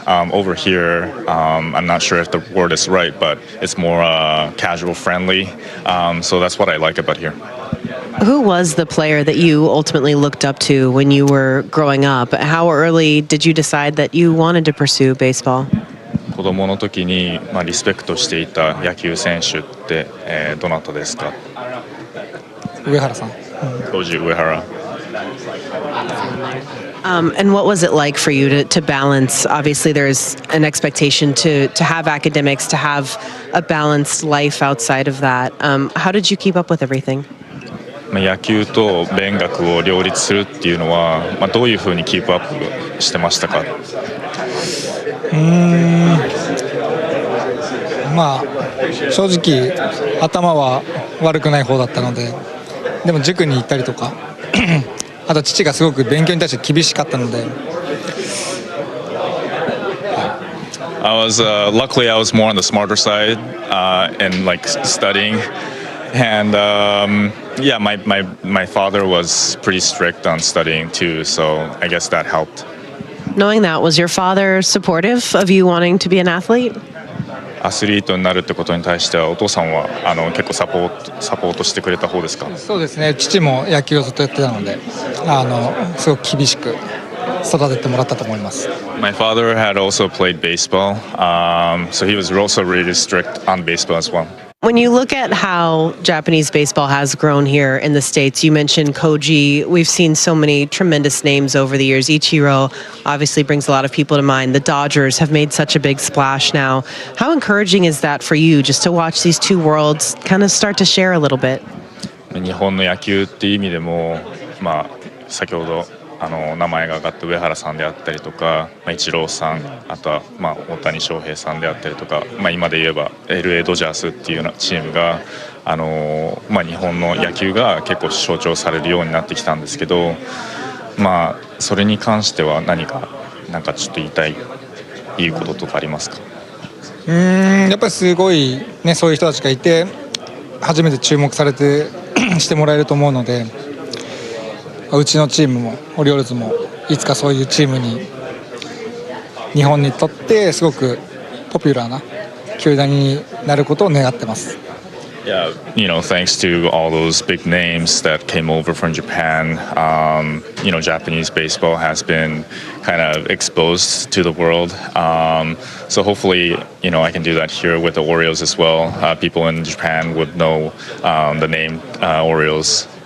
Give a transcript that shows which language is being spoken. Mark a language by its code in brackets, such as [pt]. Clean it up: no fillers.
[en] Over here, I'm not sure if the word is right, but it's more casual, friendly. So that's what I like about here. Who was the player that you ultimately looked up to when you were growing up? How early did you decide that you wanted to pursue baseball? [ja] 子供の時にリスペクトしていた野球選手ってどなたですか？上原さん。当時上原。 [en] And what was it like for you to balance? Obviously, there's an expectation to have academics, to have a balanced life outside of that. How did you keep up with everything? [ja] 野球と勉学を両立するっていうのは、どういうふうにキープアップしてましたか？正直頭は悪くない方だったので、でも塾に行ったりとか、あと父がすごく勉強に対して厳しかったので。 [en] Luckily I was more on the smarter side and like studying. And my father was pretty strict on studying too, so I guess that helped. Knowing that, was your father supportive of you wanting to be an athlete? [ja] アスリートになるってことに対してはお父さんは結構サポートしてくれた方ですか？そうですね。父も野球をずっとやってたので、すごく厳しく育ててもらったと思います。 [en] My father had also played baseball, so he was also really strict on baseball as well. When you look at how Japanese baseball has grown here in the States, you mentioned Koji. We've seen so many tremendous names over the years. Ichiro obviously brings a lot of people to mind. The Dodgers have made such a big splash now. How encouraging is that for you, just to watch these two worlds kind of start to share a little bit? [ja] 日本の野球っていう意味でも、先ほど名前が挙がった上原さんであったりとか、イチローさん、あとは大谷翔平さんであったりとか、今で言えば LA ドジャースっていうようなチームが、日本の野球が結構象徴されるようになってきたんですけど、それに関してはなんかちょっと言うこととかありますか？やっぱりすごいね、そういう人たちがいて初めて注目されてしてもらえると思うので、うちのチームもオリオールズもいつかそういうチームに日本にとってすごくポピュラーな球団になることを願ってます。 [en] Yeah, thanks to all those big names that came over from Japan, Japanese baseball has been kind of exposed to the world. So hopefully, I can do that here with the Orioles as well. People in Japan would know the name Orioles.